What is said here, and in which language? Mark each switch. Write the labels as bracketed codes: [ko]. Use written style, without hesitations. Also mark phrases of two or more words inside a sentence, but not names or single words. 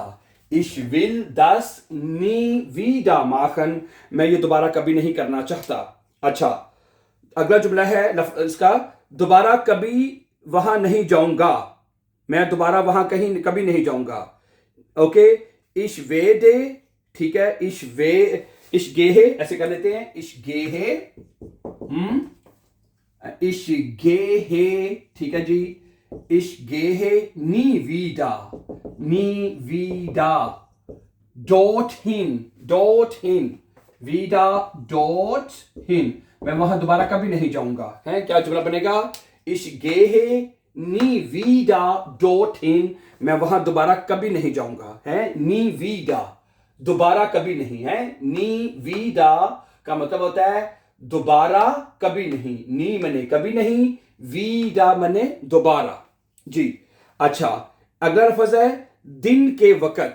[de] Ich will das nie wieder machen. [hi] मैं ये दोबारा कभी नहीं करना चाहता. अच्छा, अगला जुमला है इसका, दोबारा कभी वहां नहीं जाऊंगा. मैं दोबारा वहां कहीं कभी नहीं जाऊंगा. ओके, [de] ich werde, [hi] ठीक है, [de] ich gehe, [hi] ऐसे कर लेते हैं, [de] ich gehe, ich gehe, [hi] ठीक है जी, [de] ich gehe nie wieder dorthin, wieder dorthin. [hi] मैं वहां दोबारा कभी नहीं जाऊंगा. है क्या जुमला बनेगा? [de] Ich gehe nie wieder dorthin. [hi] मैं वहां दोबारा कभी नहीं जाऊंगा. है [de] nie wieder, [hi] दोबारा कभी नहीं. है [de] nie wieder [hi] का मतलब होता है दोबारा कभी नहीं. नी मने कभी नहीं, wieder मने दोबारा. जी अच्छा, अगला लफ्ज है दिन के वक्त.